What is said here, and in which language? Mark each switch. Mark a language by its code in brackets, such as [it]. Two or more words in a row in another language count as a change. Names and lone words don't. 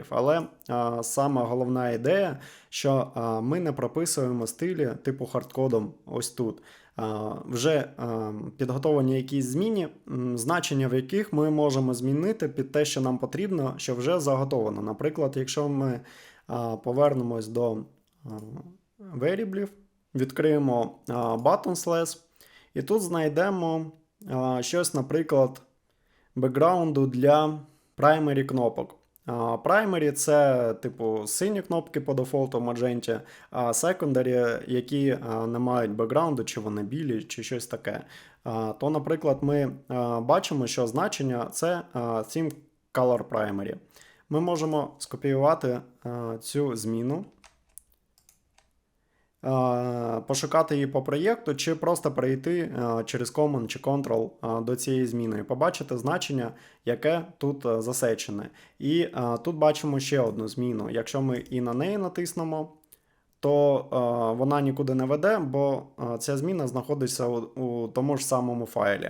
[uk] Але сама головна ідея, що ми не прописуємо стилі типу хардкодом ось тут. Вже підготовлені якісь зміни, значення в яких ми можемо змінити під те, що нам потрібно, що вже заготовано. Наприклад, якщо ми повернемось до variables, відкриємо buttons-less, і тут знайдемо щось, наприклад, бекграунду для primary кнопок. Primary – це типу сині кнопки по дефолту в Magento, а secondary, які не мають бекграунду, чи вони білі, чи щось таке. То, наприклад, ми бачимо, що значення – це [en] theme color primary. [uk] Ми можемо скопіювати цю зміну, пошукати її по проєкту, чи просто перейти через Command чи Ctrl до цієї зміни і побачити значення, яке тут засечене. І тут бачимо ще одну зміну. Якщо ми і на неї натиснемо, то вона нікуди не веде, бо ця зміна знаходиться у тому ж самому файлі.